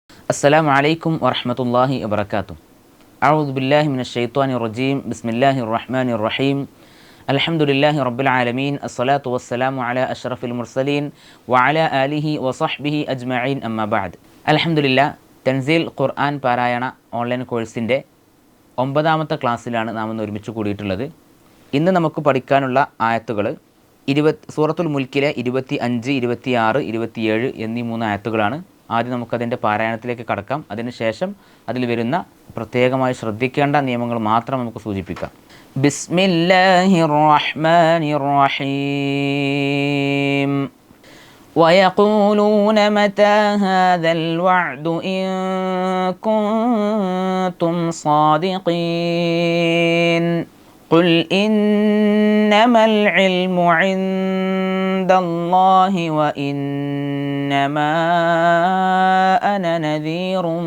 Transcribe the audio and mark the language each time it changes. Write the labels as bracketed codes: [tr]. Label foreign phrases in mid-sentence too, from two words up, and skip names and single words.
[ar] السلام عليكم ورحمة الله وبركاته. أعوذ بالله من الشيطان الرجيم. بسم الله الرحمن الرحيم. الحمد لله رب العالمين. الصلاة والسلام على أشرف المرسلين وعلى آله وصحبه أجمعين. أما بعد. الحمد لله. [ml] തൻസീൽ ഖുർആൻ പാരായണ ഓൺലൈൻ കോഴ്സിൻ്റെ 9ാമത്തെ ക്ലാസ്സിലാണ് നാം ഇന്ന് ഒരുമിച്ച് കൂടിയിട്ടുള്ളത്. ഇന്ന് നമുക്ക് പഠിക്കാനുള്ള ആയത്തുകൾ സൂറത്തുൽ മുൽക്കിലെ 25, 26, 27 എന്നീ 3 ആയത്തുകളാണ്. ആദ്യം നമുക്കതിൻ്റെ പാരായണത്തിലേക്ക് കടക്കാം. അതിനുശേഷം അതിൽ വരുന്ന പ്രത്യേകമായി ശ്രദ്ധിക്കേണ്ട നിയമങ്ങൾ മാത്രം നമുക്ക് സൂചിപ്പിക്കാം. [ar] بسم الله الرحمن الرحيم. ويقولون متى هذا الوعد إن كنتم صادقين قل إنما العلم عند الله وإنما أنا نذير